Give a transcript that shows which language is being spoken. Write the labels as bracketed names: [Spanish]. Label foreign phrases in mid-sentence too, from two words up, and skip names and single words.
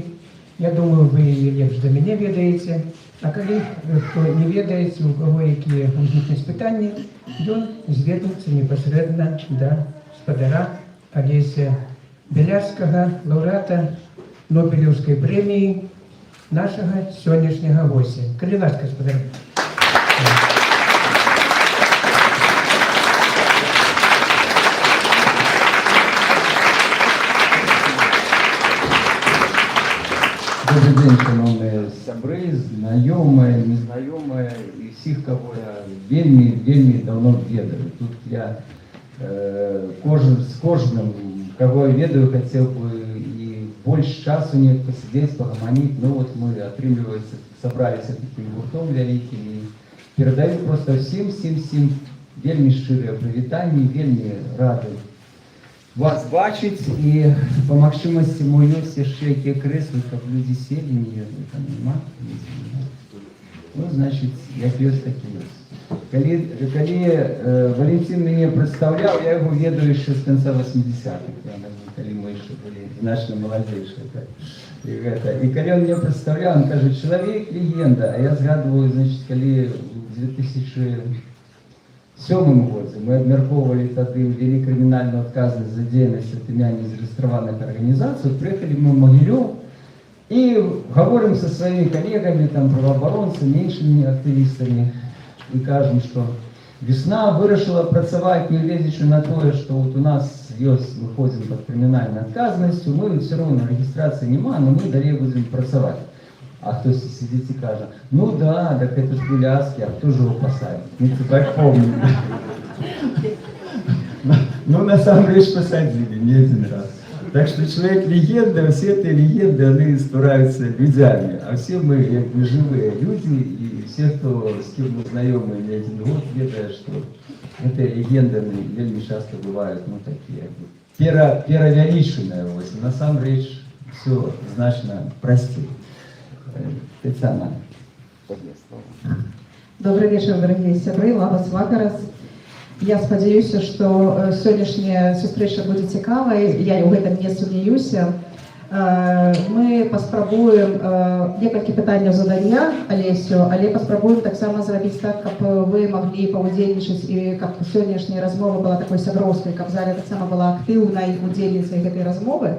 [Belarusian] Я думаю, вы яе лепш за мяне ведаеце. А калі хто не ведаеце, у каго якія ўзнікнуць пытанні, ён зведуецца непасрэдна да спадара Алеся Беляцкага, лаўрэата Нобелеўскай прэміі, нашага сённяшняга гостя. Калі ласка, спадар. [Russian] Добрый день, шановные сябры, знакомые, незнаёмые и всех, кого я вельми давно ведаю. Тут я с кожным, кого я ведаю, хотел бы и больше часу не посидеть, погомонить. Ну вот мы, отрымливается, собрались таким гуртом великим и передаю просто всем [Belarusian] вельми шчырыя прывітанні, вельми рады вас бачыць і по магчымасці мой ёсць яшчэ якія крэслы, каб людзі селі, не там нема. Ну, значит, як ёсць, так і ёсць. Калі Валентин мяне прадстаўляў, я яго ведаю яшчэ з канца 80-х, калі мы яшчэ былі значна маладзейшыя. І калі он мне прадстаўляў, он кажа, чалавек легенда, а я згадваю, значит, калі в 2007 годзе мы абмяркоўвалі тады ўвялі крымінальную адказнасць за дзейнасць ад імя незарэгістраваных арганізацый, прыехалі мы [Russian] в Могилёв и говорим со своими коллегами, [Belarusian] там, правооборонцами, іншымі актывістамі, и кажем, что весна вырашила працаваць, не гледзячы на тое, что вот у нас ёсць, мы ходзім под крымінальнай адказнасцю, [Russian] мы все равно регистрации нема, но мы далей будем працаваць. А хтось сидит и кажет, ну да, так это ж Беляцкий, а кто же его посадит? Мы так помним. Ну, на самом деле, посадили, не один раз. Так что человек-легенда, все эти легенды, они становятся людьми. А все мы, как бы, живые люди, и все, кто, с кем мы знакомы не один год, ведают, что эти легенды вельми часто бывают, ну, такие, перавялічаныя. На самом деле, все значно простее. Тетяна. Добрый вечер, дорогие сябры, [Lithuanian] labas vakaras. [Belarusian] Я спадзяюся, што сённяшняя сустрэча будзе цікавай, я ў гэтым не сумнеюся. Мы паспрабуем некалькі пытанняў задаць я, Алесю, але паспрабуем таксама зрабіць так, каб вы маглі паўдзельнічаць і каб сённяшняя размова была такой сяброўскай, каб зала таксама была актыўнай удзельніцай гэтай размовы.